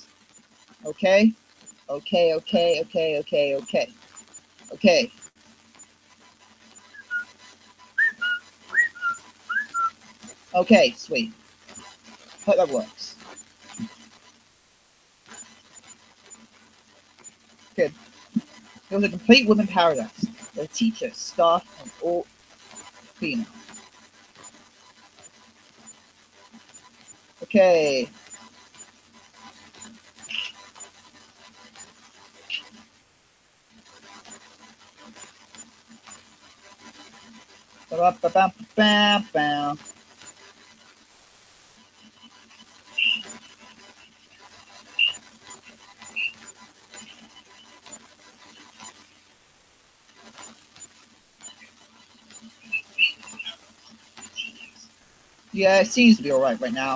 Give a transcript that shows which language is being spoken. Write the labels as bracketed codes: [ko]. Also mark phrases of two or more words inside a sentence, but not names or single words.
[en] Okay. Okay, sweet. Hope that works. Good. It was a complete women paradise. The teacher, staff, and all female. Okay. Ba-ba-ba-ba-ba-ba. Yeah, it seems to be alright right now.